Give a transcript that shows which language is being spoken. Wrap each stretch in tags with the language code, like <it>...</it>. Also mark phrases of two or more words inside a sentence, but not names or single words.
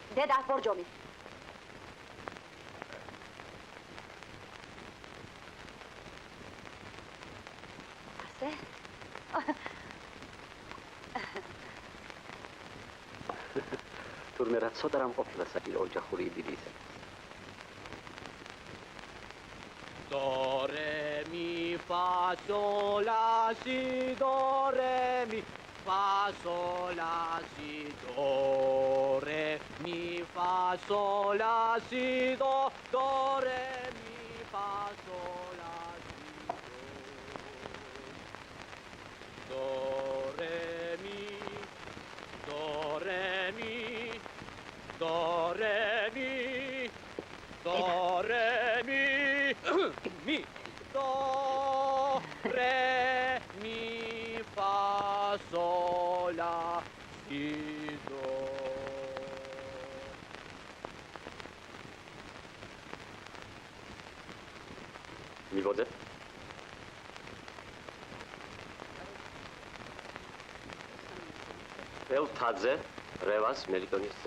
<ka>დედა ბორჯომი. ასე? თურმე რა ცოტა რამ ყოფილა საჭირო ოჯახური იდინის. do re mi fa sol la si do re mi fa sol la si do re mi fa sol la si do re mi fa sol la si do re mi do re mi do re mi do re mi mi do re mi fa sol la si do მივოდე. ელთაძე, რევას მელიტონის ძე.</ka>